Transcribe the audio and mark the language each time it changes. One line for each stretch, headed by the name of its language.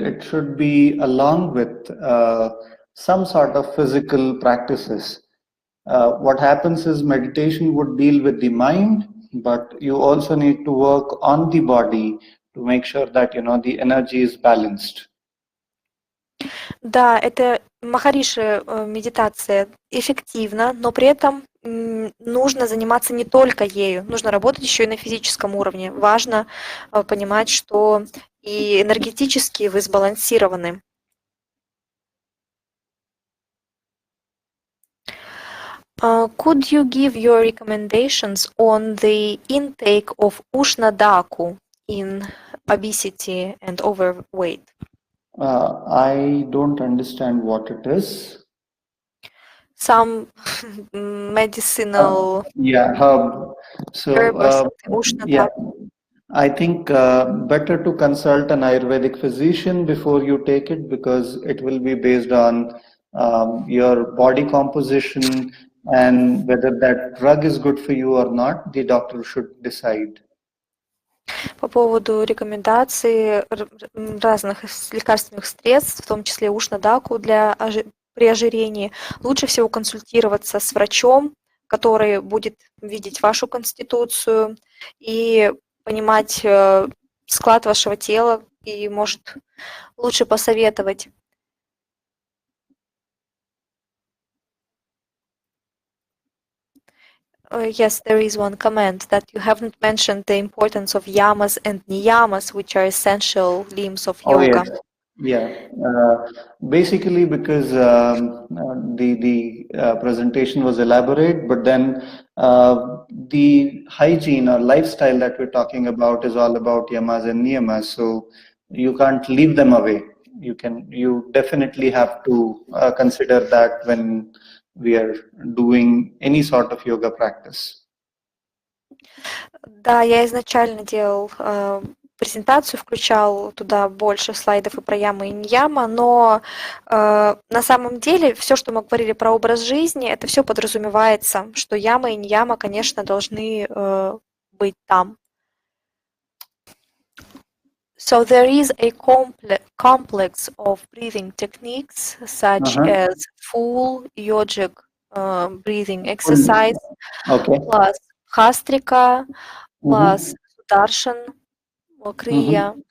English: It should be along with some sort of physical practices. What happens is meditation would deal with the mind, but you also need to work on the body to make sure that the energy is balanced.
Russian: Да, это Махариши медитация эффективна, но при этом нужно заниматься не только ею, нужно работать еще и на физическом уровне. Важно понимать, что и энергетически вы сбалансированы.
English: Could you give your recommendations on the intake of Ushna Daku in obesity and overweight? I don't understand what it is. Some medicinal Yeah, herb. So, herb or something, yeah, Ushnadaka. I think better to consult an Ayurvedic physician before you take it because it will be based on your body composition and whether that drug is good for you or not, the doctor should decide.
Russian: По поводу рекомендаций разных лекарственных средств, в том числе ушнадаку при ожирении, лучше всего консультироваться с врачом, который будет видеть вашу конституцию и понимать склад вашего тела и может лучше посоветовать.
English: Yes, there is one comment that you haven't mentioned the importance of yamas and niyamas, which are essential limbs of Oh yoga. yes, yeah. Basically, because the presentation was elaborate, but then the hygiene or lifestyle that we're talking about is all about yamas and niyamas. So you can't leave them away. You definitely have to consider that when we are doing any sort of yoga practice.
Russian: Да, я изначально делал презентацию, включал туда больше слайдов и про ямы и ньяма, но на самом деле все, что мы говорили про образ жизни, это все подразумевается, что яма и ньяма, конечно, должны быть там.
English: So there is a complex of breathing techniques such as full yogic breathing exercise, Okay. plus Hastrika, plus Sudarshan Kriya.